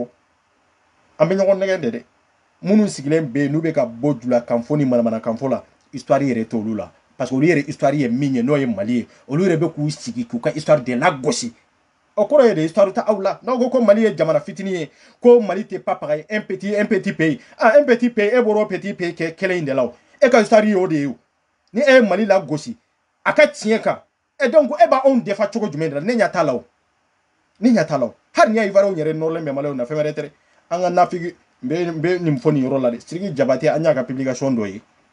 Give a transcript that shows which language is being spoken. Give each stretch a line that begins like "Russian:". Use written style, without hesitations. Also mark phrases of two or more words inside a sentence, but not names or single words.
Bambara: ko an bɛ ɲɔgɔn nɛgɛn de dɛ minnu sigilen bɛ yen n'u bɛ ka bɔ julakan fɔ ni manamanakan fɔ la histoire yɛrɛ t'olu la
French: parce que
Bambara: olu yɛrɛ histoire ye min ye n'o ye Mali ye olu yɛrɛ bɛ k'u sigi k'u ka histoire de lagosi o kɔrɔ ye de histoire ta aw la n'aw ko ko Mali ye jamana fitinin ye ko Mali tɛ papaga ye
French: un petit pays un petit pays
Bambara: e bɔra o
French: petit pays
Bambara: kɛ kɛlɛ in de la o e ka histoire ye o de ye o ni e ye Mali lagosi a ka tiɲɛ kan
French: et donc
Bambara: e b'a anw defa cogo jumɛn de la ne ɲɛ t'a la o ne ɲɛ t'a la o hali ni y'a Ivoirien yɛrɛ nɔrɔlen bɛ Maliens na fɛn wɛrɛ tɛ dɛ an ka nafigi n bɛ nin fɔ nin yɔrɔ la dɛ Sidiki Jabate an y'a ka publication dɔ ye